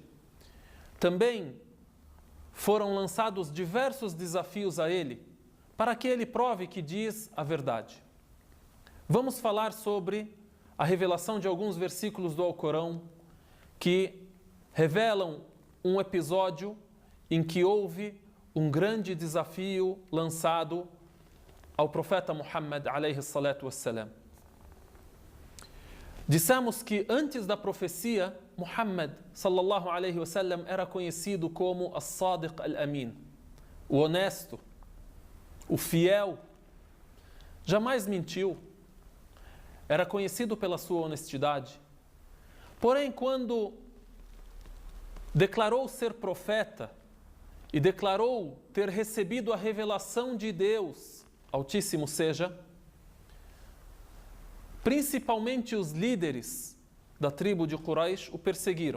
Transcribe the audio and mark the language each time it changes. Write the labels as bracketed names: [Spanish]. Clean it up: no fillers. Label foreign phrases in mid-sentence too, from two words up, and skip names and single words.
[Portuguese] Também foram lançados diversos desafios a ele, para que ele prove que diz a verdade. Vamos falar sobre a revelação de alguns versículos do Alcorão que revelam um episódio em que houve um grande desafio lançado ao profeta Muhammad [Arabic] عليه الصلاة والسلام. [Portuguese] Dissemos que antes da profecia, Muhammad [Arabic] صلى الله عليه وسلم [Portuguese] era conhecido como [Arabic] الصادق الأمين, [Portuguese] o honesto, o fiel, jamais mentiu, era conhecido pela sua honestidade. Porém, quando declarou ser profeta e declarou ter recebido a revelação de Deus Altíssimo seja, principalmente os líderes da tribo de Quraysh o perseguiram.